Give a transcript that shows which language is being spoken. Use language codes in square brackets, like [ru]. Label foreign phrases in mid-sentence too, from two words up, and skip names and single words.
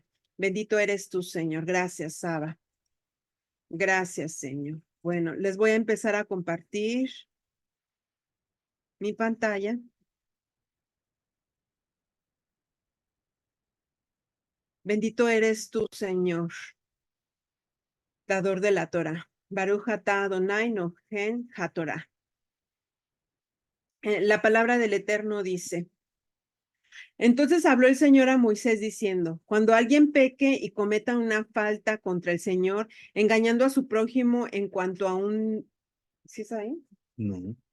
[es] Bendito eres tú, Señor. Gracias, Saba. Gracias, Señor. Bueno, les voy a empezar a compartir mi pantalla. Bendito eres tú, Señor, dador de la Torah. [he] ברוך אתה יהוה נותן התורה. [es] La palabra del Eterno dice: entonces habló el Señor a Moisés diciendo: cuando alguien peque y cometa una falta contra el Señor, engañando a su prójimo en cuanto a un... ¿Sí es ahí? No.